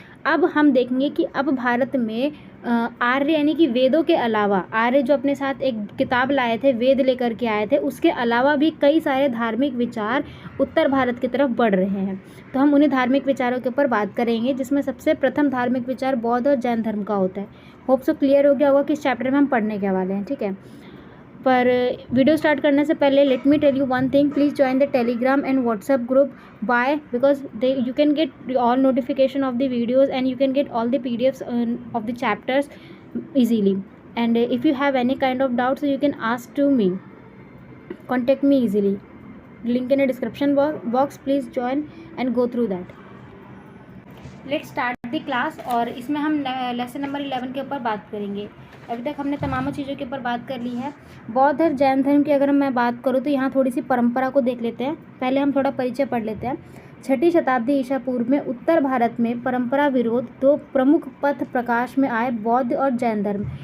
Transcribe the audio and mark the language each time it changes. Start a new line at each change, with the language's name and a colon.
Hindi: अब हम देखेंगे कि अब भारत में आर्य यानी कि वेदों के अलावा, आर्य जो अपने साथ एक किताब लाए थे, वेद लेकर के आए थे, उसके अलावा भी कई सारे धार्मिक विचार उत्तर भारत की तरफ बढ़ रहे हैं। तो हम उन्हीं धार्मिक विचारों के ऊपर बात करेंगे, जिसमें सबसे प्रथम धार्मिक विचार बौद्ध और जैन धर्म का होता है।
English: hope so clear
Hindi: हो गया होगा कि इस चैप्टर में हम पढ़ने के वाले हैं, ठीक है। पर वीडियो स्टार्ट करने से पहले
English: Let me tell you one thing, please join the Telegram and WhatsApp group. Why? Because you can get all notification of the videos and you can get all the PDFs of the chapters easily. And if you have any kind of doubts, you can ask to me, contact me easily. Link in the description box. Please join and go through that. Let's start the class.
Hindi: और इसमें हम lesson number 11 के ऊपर बात करेंगे। अभी तक हमने तमाम चीज़ों के ऊपर बात कर ली है। बौद्ध और जैन धर्म की अगर मैं बात करूँ तो यहाँ थोड़ी सी परंपरा को देख लेते हैं। पहले हम थोड़ा परिचय पढ़ लेते हैं। 6ठी शताब्दी ईसा पूर्व में उत्तर भारत में परंपरा विरोध दो प्रमुख पथ प्रकाश में आए, बौद्ध और जैन धर्म।